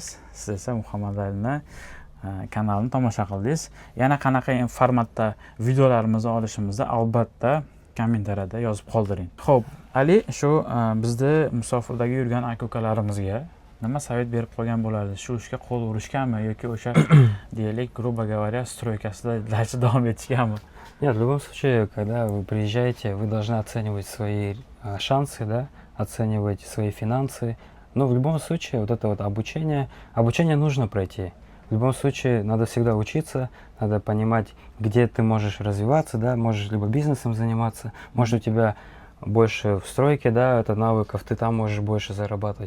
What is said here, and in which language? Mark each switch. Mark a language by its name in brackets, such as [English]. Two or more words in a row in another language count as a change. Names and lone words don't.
[Uzbek] Siz esa Muhammad Alining kanalini tomosha qildingiz. Yana qanaqa formatda videolarimizni olishimizni albatta kommentariyada yozib qoldiring. Xo'p, Ali, shu bizda musofirdagi yurgan aka-ukalarimizga nima savet berib qo'ygan bo'lardi? Shu ishga qo'l urishganmi yoki o'sha deylik, [Russian] грубо говоря, [Uzbek] stroykasida daraja davom etishganmi? [Russian] Нет, в любом случае, когда вы приезжаете, вы должны оценивать свои шансы, да, оценивать свои финансы. Но в любом случае, вот это вот обучение нужно пройти. В любом случае, надо всегда учиться, надо понимать, где ты можешь развиваться, да, можешь либо бизнесом заниматься, может у тебя больше в стройке, да, это навыков, ты там можешь больше зарабатывать.